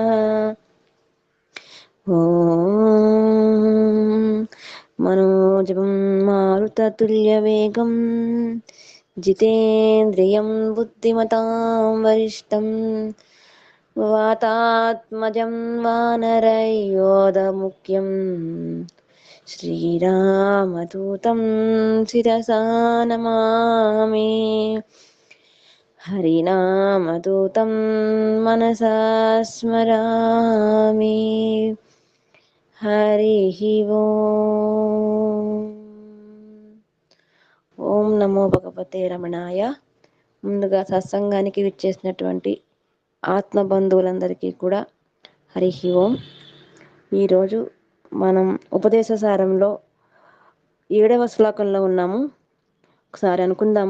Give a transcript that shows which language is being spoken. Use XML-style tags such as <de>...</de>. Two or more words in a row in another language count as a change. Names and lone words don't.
<sa>ॐ मनोजवं मारुततुल्यवेगं जितेन्द्रियं बुद्धिमतां वरिष्ठं वातात्मजं वानरयोधमुख्यं श्रीरामदूतं शिरसा नमामि। हरिनामदूतं मनसा स्मरामि। हरिः ఓం. ఓం నమో భగవతే రమణాయ.</sa> <te>ముందుగా సత్సంగానికి విచ్చేసినటువంటి ఆత్మ బంధువులందరికీ కూడా</te> <sa>హరిః ఓం.</sa> <te>ఈరోజు మనం ఉపదేశ సారంలో 7వ శ్లోకంలో ఉన్నాము. ఒకసారి అనుకుందాము.</te>